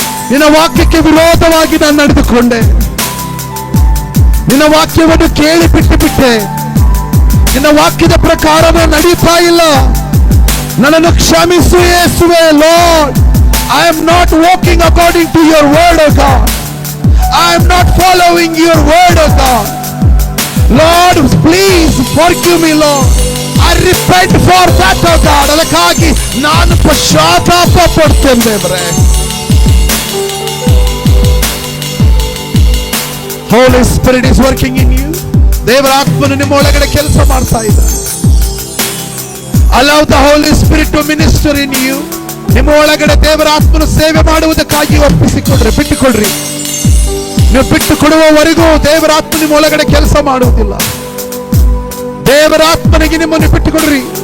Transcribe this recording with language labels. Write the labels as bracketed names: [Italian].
[Kannada] ನಿನ್ನ ವಾಕ್ಯಕ್ಕೆ ವಿರೋಧವಾಗಿ ನಾನು ನಡೆದುಕೊಂಡೆ. ನಿನ್ನ ವಾಕ್ಯವನ್ನು ಕೇಳಿ ಬಿಟ್ಟೆ. ನಿನ್ನ ವಾಕ್ಯದ ಪ್ರಕಾರ ನಾನು ನಡೆಯುತ್ತಾ ಇಲ್ಲ. ನನ್ನನ್ನು ಕ್ಷಮಿಸು ಯೇಸುವೆ. [English] Lord, I am not walking according to your word, oh God. I am not following your word, oh God. Lord, please forgive me, Lord. I repent for that, oh God. [Kannada] ಅದಕ್ಕಾಗಿ ನಾನು ಪಶ್ಚಾತ್ತಾಪ ಪಡ್ತೇನೆ ದೇವರೇ. [English] Holy Spirit is working in you. [Kannada] ದೇವರ ಆತ್ಮನು ನಿಮ್ಮ ಒಳಗಡೆ ಕೆಲಸ ಮಾಡ್ತಾ ಇದ್ದಾನೆ. [English] Allow the Holy Spirit to minister in you. [Kannada] ನಿಮ್ಮ ಒಳಗಡೆ ದೇವರ ಆತ್ಮನು ಸೇವೆ ಮಾಡುವುದಕ್ಕಾಗಿ ಒಪ್ಪಿಸಿಕೊಡ್ರಿ, ಬಿಟ್ಟುಕೊಡ್ರಿ. ನೀವು ಬಿಟ್ಟು ಕೊಡುವವರೆಗೂ ದೇವರ ಆತ್ಮ ನಿಮ್ಮ ಒಳಗಡೆ ಕೆಲಸ ಮಾಡುವುದಿಲ್ಲ. ದೇವರ ಆತ್ಮನಿಗೆ ನಿಮ್ಮನ್ನು ಬಿಟ್ಟುಕೊಡ್ರಿ.